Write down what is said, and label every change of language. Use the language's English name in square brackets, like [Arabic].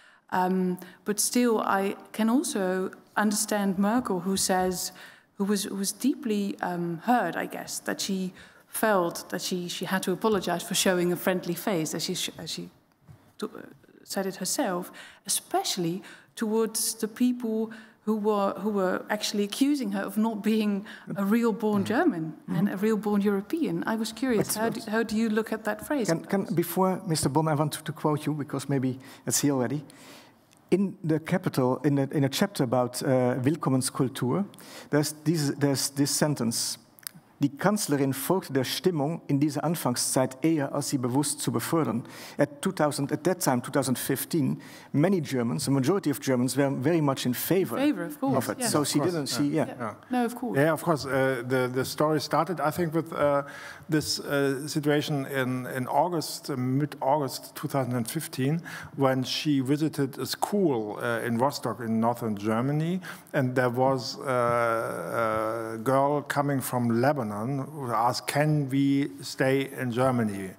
[English] But still, I can also understand Merkel, who was deeply hurt, I guess, that she felt that she had to apologize for showing a friendly face, as she said it herself, especially towards the people who were actually accusing her of not being a real-born German and a real-born European. I was curious, how do you look at that phrase? Before Mr. Bollmann, I want to quote you, because maybe it's here already. In the capital, in a chapter about Willkommenskultur, there's this sentence. [German] Die Kanzlerin folgte der Stimmung in dieser Anfangszeit eher, als sie bewusst zu befördern. [English] At that time, 2015, many Germans, a majority of Germans, were very much in favor of it. Yeah. So she didn't see, No, of course. Yeah, of course. The story started, I think, with this situation in August, mid-August 2015, when she visited a school in Rostock in northern Germany, and there was a girl coming from Lebanon who asked, can we stay in Germany?